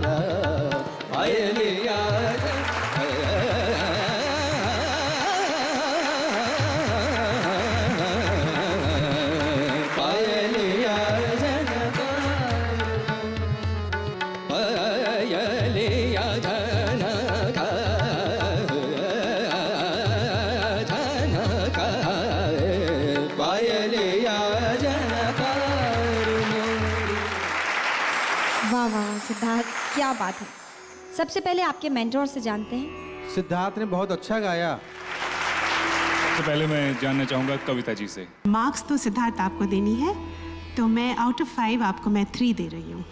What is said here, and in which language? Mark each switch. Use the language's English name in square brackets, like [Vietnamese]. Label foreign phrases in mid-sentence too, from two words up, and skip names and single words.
[Hindi] पायलिया पायलिया जनकार पायलिया जनकार जनकार पायलिया जनकार वाह वाह सिद्धार्थ, क्या बात है। सबसे पहले आपके मेंटोर से जानते हैं। सिद्धार्थ ने बहुत अच्छा गाया। सबसे पहले मैं जानना चाहूँगा कविता जी से। मार्क्स तो सिद्धार्थ आपको देनी है, तो मैं [English] out of [Hindi] 5 आपको मैं 3 दे रही हूँ।